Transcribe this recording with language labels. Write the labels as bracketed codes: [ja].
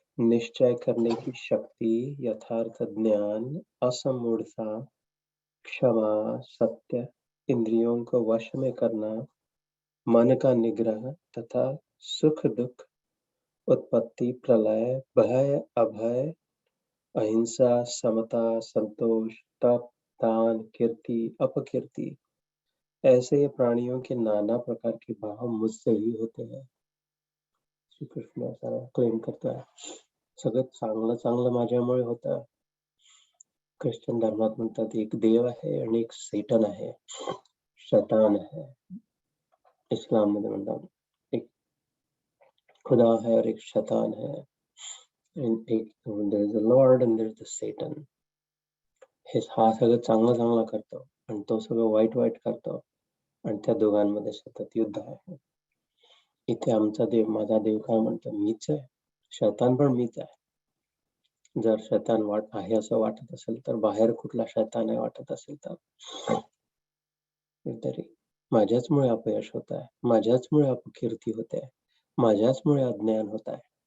[hi] निश्चय करने की शक्ति, यथार्थ ज्ञान, असमूढ़ता, क्षमा, सत्य, इंद्रियों को वश में करना, मन का निग्रह तथा सुख दुख, उत्पत्ति प्रलय, भय अभय, अहिंसा, समता, संतोष, तप, दान, कीर्ति, अपकीर्ति, ऐसे प्राणियों के नाना प्रकार के भाव मुझसे ही होते हैं. श्री कृष्ण ऐसा क्लेम करता है. [mr] सगळं चांगलं माझ्यामुळे होतं. ख्रिश्चन धर्मात म्हणतात एक देव आहे आणि एक सैतान आहे, [hi] शैतान है. [mr] इस्लाम मध्ये म्हणतात [hi] एक खुदा है और एक शैतान है. [en] एक there is a Lord and there is the Satan. [mr] हा सगळं चांगलं करतो आणि तो सगळं वाईट करतो आणि त्या दोघांमध्ये सतत युद्ध आहे. इथे आमचा देव, माझा देव काय म्हणतो, मीच आहे. शैतान पण मीच आहे. जर शैतान आहे असं वाटत असेल तर बाहेर कुठला शैतान आहे वाटत असेल तर तरी माझ्याचमुळे अपयश होत आहे, माझ्याचमुळे अपकीर्ती होते, माझ्याचमुळे अज्ञान होत आहे.